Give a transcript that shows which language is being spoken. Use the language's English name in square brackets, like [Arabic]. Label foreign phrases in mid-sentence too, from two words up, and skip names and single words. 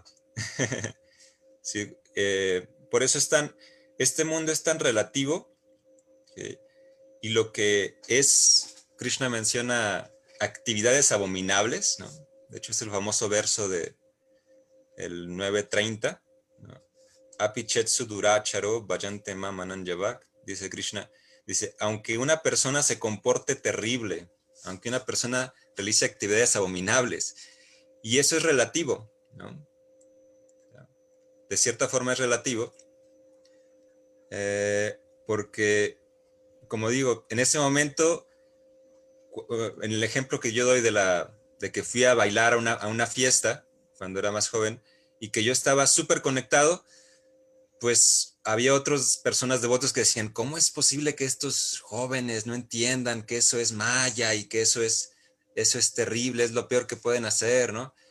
[Spanish] Sí, por eso este mundo es tan relativo, y lo que es, Krishna menciona actividades abominables, ¿no? De hecho es el famoso verso de el 9:30, ¿no? [Sanskrit] Apichetsu duracharo bhajante mam ananjavak, [Spanish] dice Krishna, dice, aunque una persona se comporte terrible, aunque una persona realice actividades abominables, y eso es relativo, ¿no? De cierta forma es relativo, porque, como digo, en ese momento, en el ejemplo que yo doy de que fui a bailar a una fiesta cuando era más joven y que yo estaba súper conectado, pues había otras personas devotos que decían, ¿cómo es posible que estos jóvenes no entiendan que eso es maya y que eso es terrible, es lo peor que pueden hacer, ¿no?